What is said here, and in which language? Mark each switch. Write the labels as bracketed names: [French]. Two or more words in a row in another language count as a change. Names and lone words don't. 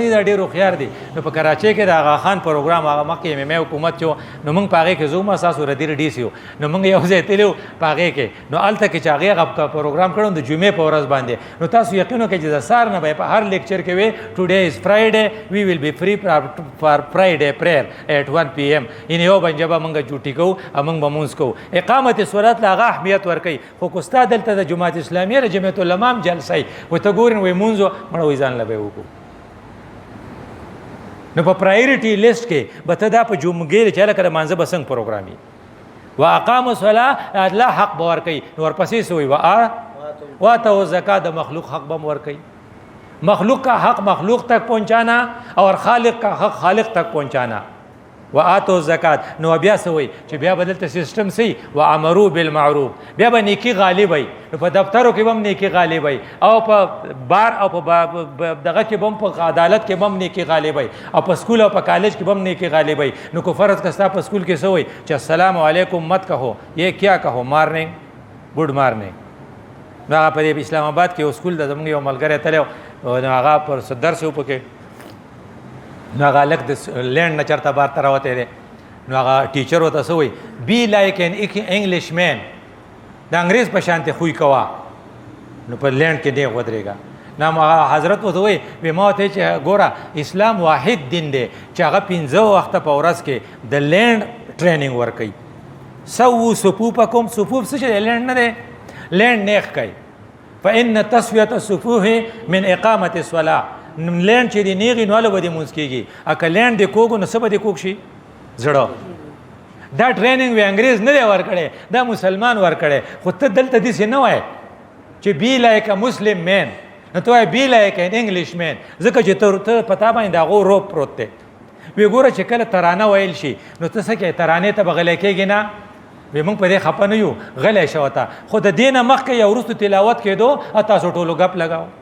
[Pashto] دي دا ډېر هوښیار دي نو په کراچۍ کې د آغا خان پروګرام هغه مخکې ایم ایم ای حکومت چې نو موږ په هغې کې زه هم اساس ردیر ډي سي نو موږ یو ځای تللي په هغې کې نو هلته کې چې هغې هغه پروګرام کړی د جمعې په ورځ باندې نو تاسو یقین وکړئ چې د سهار نه به په هر لیکچر کې وی [English] today is Friday we will be free for Friday prayer at 1 PM [Pashto] ان یو باندې به موږ ډیوټي کوو او موږ به مونځ کوو [Arabic] اقامت صلات [Pashto] له هغه اهمیت ورکوي خو که ستا دلته د جماعت اسلامیه د جمعیت العلما هم جلسه وي و ته ګورې وایي مونځ مړه وایي ځان له به یې وکړو نو په [English] priority list [Pashto] کې به ته دا په جمعګۍ چې هلکه د مانځه به څنګه پروګرام وي [Arabic] و اقاموا الصلاه [Pashto] الله حق به ورکوي نو ورپسې څه وایي [Arabic] واتوا الزکات [Pashto] د مخلوق حق به هم ورکوي [Urdu] مخلوق کا حق مخلوق تک پہنچانا اور خالق کا حق خالق تک پہنچانا [Arabic] وآتوا الزکات [Pashto] نو بیا څه وایي چې بیا به دلته سیسټم صحیح [Arabic] وامروا بالمعروف [Pashto] بیا به نیکي غالب وي نو په دفترو کې به هم نیکي غالب وي او په بار او په دغه کې به هم په عدالت کې به هم نیکي غالب وي او په سکول او په کالج کې به هم نیکي غالب وي نو که فرض که ستا په سکول کې څه وایي چې [Arabic] السلام علیکم [Urdu] مت کہو یہ کیا کہو [English] morning good morning [Pashto] نو هغه په اسلام آباد کې یو سکول د زموږ یو ملګری تللی نو هغه پر درس و پکې نو هغه هلک د لینډ نه چېرته بار ته راوتی دی نو هغه ټیچر ورته څه وایي [English] be like an English man [Pashto] د انګریز په شانتې خوی کوه نو په لینډ کې نیغ ودرېږه نو هغه حضرت ورته وایي وی ما ورته چې ګوره اسلام واحد دین دی چې هغه 15 وخته په ورځ کې د [English] line training [Pashto] ورکوي [Arabic] سووا صفوفکم [Pashto] صفوف څه چې دی لینډ نه دی لینډ نیغ کوي [Arabic] فإن تسویة الصفوف من اقامت الصلاة [Pashto] لینډ چې دی نیغې نو هله به دې مونځ کېږي که لینډ دې کوږ نو څه به دې کوږ شي زړه دا ټریننګ وی انګریز نه دی ورکړی دا مسلمان ورکړی خو ته دلته داسې نه وایې چې [English] be like Muslim man [Pashto] نو ته وایې [English] be like an English man [Pashto] ځکه چې ته پتا باندې د هغو روب پروت دی وی ګوره چې کله ترانه ویل شي نو ته څه کوې ترانې ته به غلی کېږي نه وی موږ په دې خفه نه یو غلی شوه ته خو د دې نه مخکې یا وروستو تلاوت کېدو او تاسو ټولو ګپ لګاو